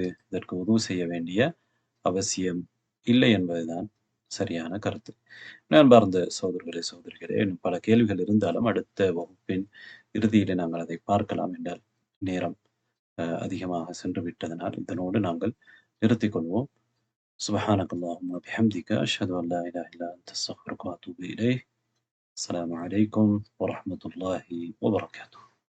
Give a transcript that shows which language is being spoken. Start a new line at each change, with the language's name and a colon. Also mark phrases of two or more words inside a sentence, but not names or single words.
Tamil: இதற்கு உதவு செய்ய வேண்டிய அவசியம் இல்லை என்பதுதான் சரியான கருத்து. அன்பார்ந்த சகோதரர்களே, சகோதரிகளே, இன்னும் பல கேள்விகள் இருந்தாலும் அடுத்த வகுப்பின் இறுதியிலே நாங்கள் அதை பார்க்கலாம் என்றால் நேரம் அதிகமாக சென்று விட்டதனால் இதனோடு நாங்கள் நிறுத்திக் கொள்வோம்.
Arabic: سبحانك اللهم وبحمدك أشهد أن لا إله إلا أنت أستغفرك وأتوب إليه. السلام عليكم ورحمة الله وبركاته.